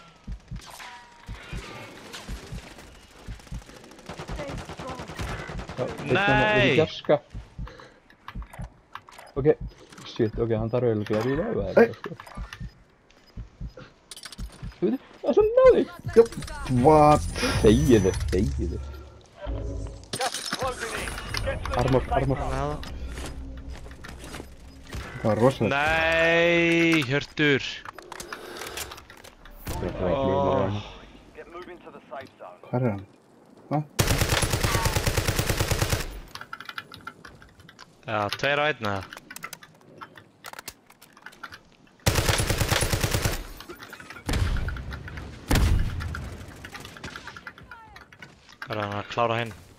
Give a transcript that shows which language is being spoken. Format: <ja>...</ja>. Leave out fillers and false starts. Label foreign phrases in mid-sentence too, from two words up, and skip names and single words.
<is>Nei! Gjarska. Ok, shit, ok, hann þarf eiginlega að rífa á það. Þú veit, það er svo náði!</is> <en>What?</en> <is>Þegiðu.</is> <en>Gas is closing in. Get to the Armor.</en> <is>Það var rosalega. Nei, Hjörtur.</is> <en>Get moving to the safe zone.</en> <is>Hvað er hann? Já, 2 á 1 eða? Hvað er hann að klára hinn?</is>